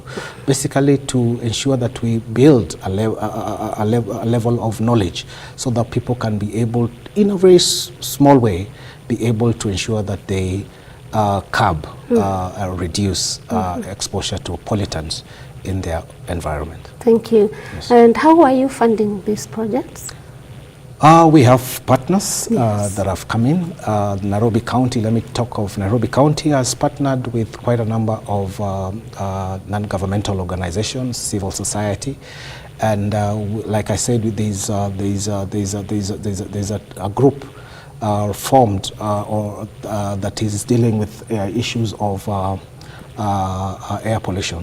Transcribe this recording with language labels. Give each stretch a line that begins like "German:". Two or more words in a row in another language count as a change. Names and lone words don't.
English: Basically to ensure that we build a level of knowledge so that people can be able, in a very small way, be able to ensure that they curb, reduce exposure to pollutants in their environment. Thank you. Yes. And how are you funding these projects? We have partners that have come in. Nairobi County, let me talk of Nairobi County, has partnered with quite a number of non-governmental organizations, civil society, and like I said, there's a group formed that is dealing with issues of air pollution.